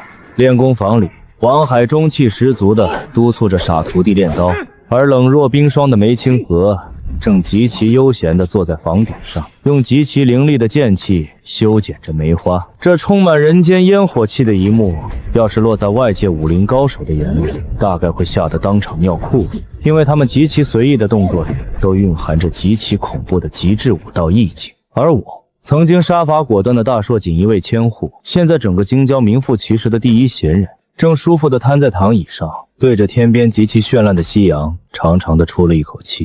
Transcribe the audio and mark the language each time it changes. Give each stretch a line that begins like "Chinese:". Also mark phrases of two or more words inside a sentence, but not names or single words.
Chinese: 練功房裡，王海中氣十足地督促着傻徒弟練刀，而冷若冰霜的梅清河正極其悠閒地坐在房頂上，用極其凌厉的剑氣修剪着梅花。這充滿人间煙火氣的一幕，要是落在外界武林高手的眼裡，大概會嚇得當場尿褲子，因為他們極其隨意的動作裡都蘊含着極其恐怖的極致武道意境。而我曾經杀伐果斷的大碩锦衣卫千戶，現在整個京郊名副其實的第一闲人，正舒服地癱在躺椅上，对着天邊極其绚爛的夕陽，長長地出了一口氣。